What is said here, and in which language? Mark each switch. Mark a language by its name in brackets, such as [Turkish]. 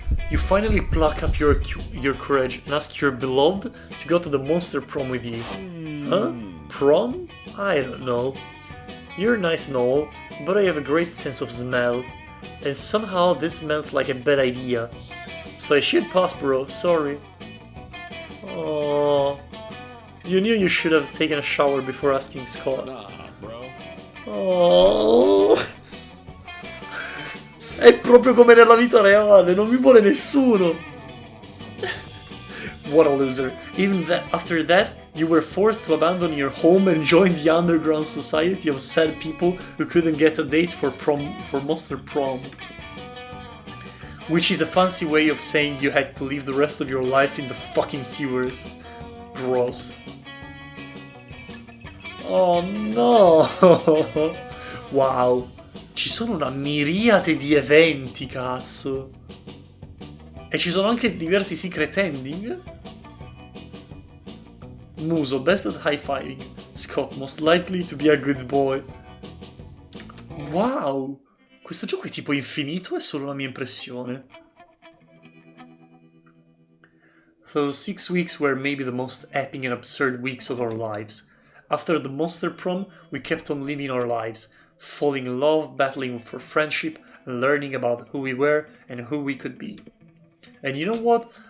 [English] You finally pluck up your courage and ask your beloved to go to the monster prom with you. Huh? Prom? I don't know. You're nice and all, but I have a great sense of smell. And somehow this smells like a bad idea. So I should pass, bro. Sorry. Oh, you knew you should have taken a shower before asking Scott. Nah, bro. [Italian] Oh, è proprio come nella vita reale, non mi vuole nessuno. [English] What a loser. Even after that, you were forced to abandon your home and join the underground society of sad people who couldn't get a date for Monster Prom. Which is a fancy way of saying you had to live the rest of your life in the fucking sewers. Gross. Oh no! [Italian] Wow, ci sono una miriade di eventi, cazzo! E ci sono anche diversi secret ending? [English] Muso, best at high-fiving. Scott, most likely to be a good boy. Wow! [Italian] Questo gioco è tipo infinito, è solo la mia impressione. [English] Those 6 weeks were maybe the most epic and absurd weeks of our lives. After the Monster Prom, we kept on living our lives, falling in love, battling for friendship, and learning about who we were and who we could be. And you know what?